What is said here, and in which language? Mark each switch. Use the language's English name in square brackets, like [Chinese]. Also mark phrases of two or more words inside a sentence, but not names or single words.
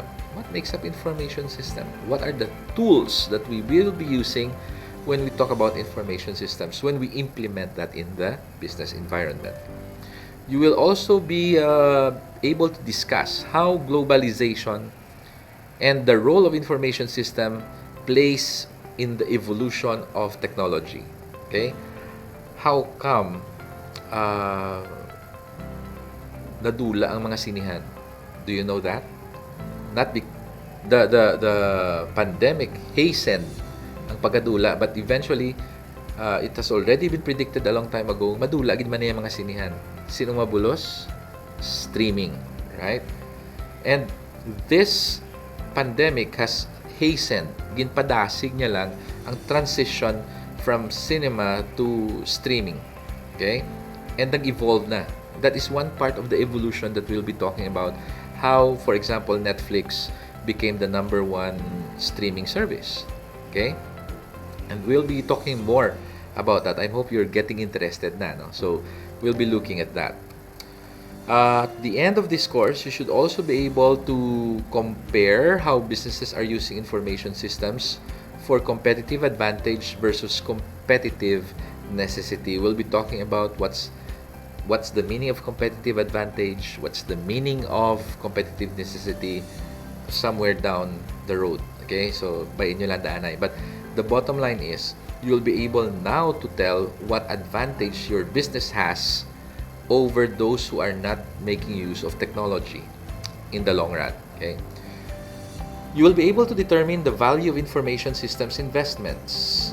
[English] What makes up information system? What are the tools that we will be using when we talk about information systems, when we implement that in the business environment? You will also be able to discuss how globalization and the role of information system plays in the evolution of technology. Okay? How come [Hiligaynon] nadula ang mga sinihan? [English] Do you know that? Not the pandemic hastened [Hiligaynon] ang pagkadula, [English] but eventually it has already been predicted a long time ago, [Hiligaynon] madula gid man yung mga sinihan. Sino mabulos? [English] Streaming, right? And this pandemic has hastened, [Hiligaynon] ginpadasig niya lang ang [English] transition from cinema to streaming. Okay? [Hiligaynon] And nag-evolve na. [English] That is one part of the evolution that we'll be talking about. How, for example, Netflix became the number one streaming service. Okay? And we'll be talking more about that. I hope you're getting interested na. No? So, we'll be looking at that. At the end of this course, you should also be able to compare how businesses are using information systems for competitive advantage versus competitive necessity. We'll be talking about what's the meaning of competitive advantage, what's the meaning of competitive necessity somewhere down the road. [Hiligaynon] Okay? So, by inyo lang daanay. [English] But the bottom line is, you'll be able now to tell what advantage your business has over those who are not making use of technology in the long run. Okay? You will be able to determine the value of information systems investments.